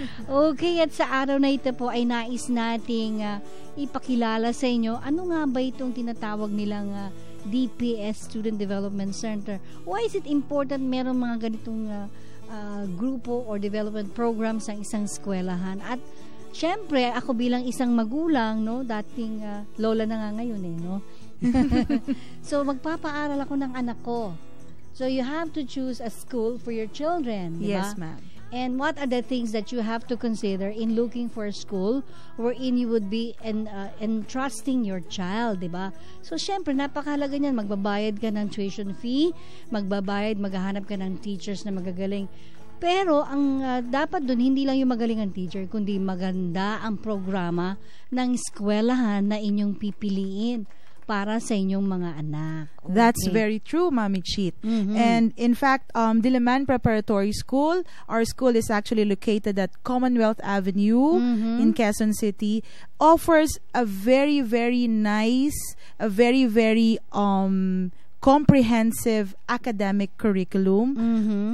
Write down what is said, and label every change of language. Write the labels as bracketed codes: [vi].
[tl] Okay, at sa araw na ito po ay nais nating ipakilala sa inyo ano nga ba itong tinatawag nilang DPS Student Development Center. [en] Why is it important [tl] meron mga ganitong grupo or development program sa isang eskwelahan? At syempre, ako bilang isang magulang, no, dating lola na nga ngayon no. So magpapaaral ako ng anak ko. [en] So you have to choose a school for your children, diba? Yes, ma'am. And what are the things that you have to consider in looking for a school wherein you would be entrusting your child, diba? [tl] So, syempre, napakahalaga niyan. Magbabayad ka ng tuition fee, maghahanap ka ng teachers na magagaling. Pero, ang dapat dun, hindi lang yung magaling ang teacher, kundi maganda ang programa ng eskwelahan na inyong pipiliin para sa inyong mga anak. [en] Okay. That's very true, Mami Cheat. And in fact, Diliman Preparatory School, our school is actually located at Commonwealth Avenue in Quezon City, offers a very, very nice, a very, very comprehensive academic curriculum.